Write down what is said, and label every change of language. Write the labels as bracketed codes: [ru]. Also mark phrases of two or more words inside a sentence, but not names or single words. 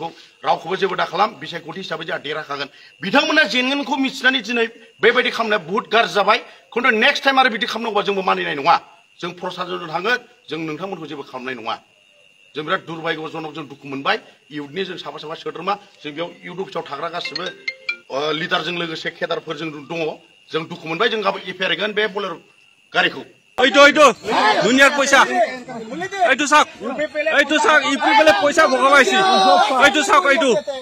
[brx] रावखौबो जेबो दाखालाम बिसायख'थि हिसाबै जोंहा देरहाखागोन बिथांमोना जेनगोनखौ मिथिनानै दिनै बेबायदि खालामनाया बुहुत गाज्रि जाबाय खिन्थु [en] next time [brx] आरो बिदि खालामनांगौबा जोंबो मानिनाय नङा जों प्रसादजों थांगोन जों नोंथांमोनखौ जेबो खालामनाय नङा जों बिराद दुर्भाग्यजनक जों दुखु मोनबाय इउथनि जों साफा सोद्रोमा जों बेयाव इउथ अफिसाव थाग्रा गासिबो लिडारजों लोगोसे केडारफोरजों दङ जों दुखु मोनबाय जों गाबोन एफआइआर हैगोन बे बोलेर' गारिखौ [as] दुनियार পয়সা এইটো চাওক ইউপিপিএলে পয়সা ভগাবাইছি এইটো চাওক এইটো